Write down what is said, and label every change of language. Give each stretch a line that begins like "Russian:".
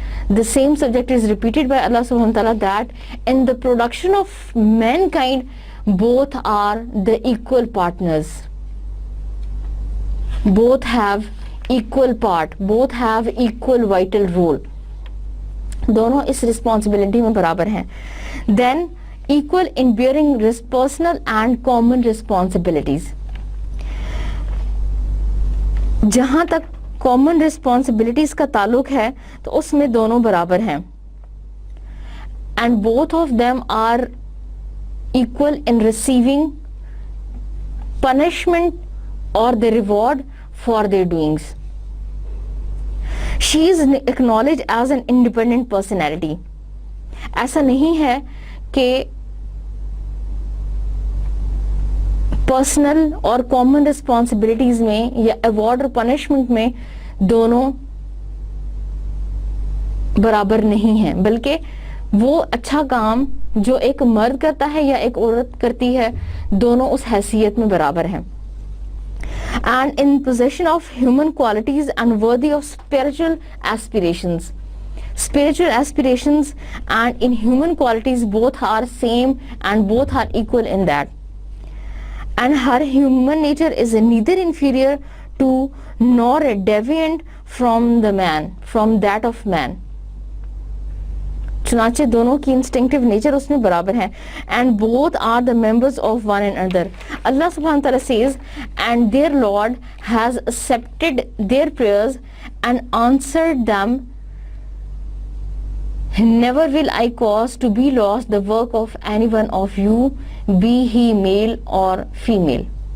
English: The same subject is repeated by Allah subhanahu wa ta'ala, that in the production of mankind, both are the equal partners. Both have equal part, both have equal vital role.
Urdu: دونوں اس responsibility میں برابر ہیں.
English: Then equal in bearing personal and common responsibilities.
Urdu: جہاں تک
English: common responsibilities
Urdu: کا تعلق ہے تو اس میں دونوں برابر ہیں.
English: And both of them are equal in receiving punishment or the reward for their doings. She is acknowledged as an independent personality.
Urdu: ایسا نہیں ہے کہ پرسنل اور کامن رسپانسبلٹیز میں یا ایوارڈ اور پنشمنٹ میں دونوں برابر نہیں ہیں, بلکہ وہ اچھا کام جو ایک مرد کرتا ہے یا ایک عورت کرتی ہے, دونوں اس حیثیت میں برابر ہیں.
English: And in possession of human qualities and worthy of spiritual aspirations. Spiritual aspirations and in human qualities both are same and both are equal in that. And her human nature is neither inferior to nor deviant from that of man.
Urdu: چنانچہ دونوں کی instinctive nature اس میں برابر ہیں.
English: And both are the members of one another. Allah subhanahu wa ta'ala says, and their Lord has accepted their prayers and answered them. Never will I cause to be lost the work of any one of you, be he male or female.